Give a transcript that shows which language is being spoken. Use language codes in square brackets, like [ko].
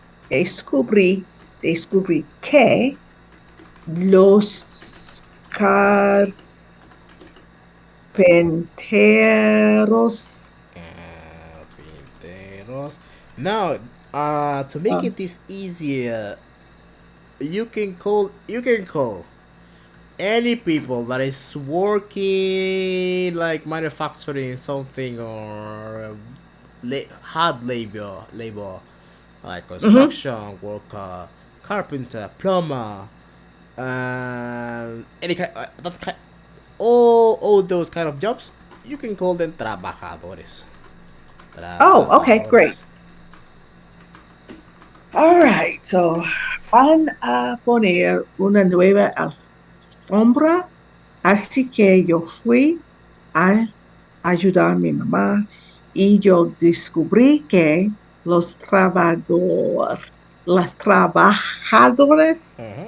[es] descubrí, descubrí que los carpinteros, [en] Carpinteros. Now, to make uh, it this easier, you can call any people that is working like manufacturing something or hard labor like mhm. construction worker, carpenter, plumber, any kind that kind, all those kind of jobs, you can call them trabajadores. Oh, okay, great. [es] Trabajadores. [en] All right. [es] So, van a poner una nueva alfombra, así que yo fui a ayudar a mi mamá y yo descubrí que los trabajadores, las trabajadores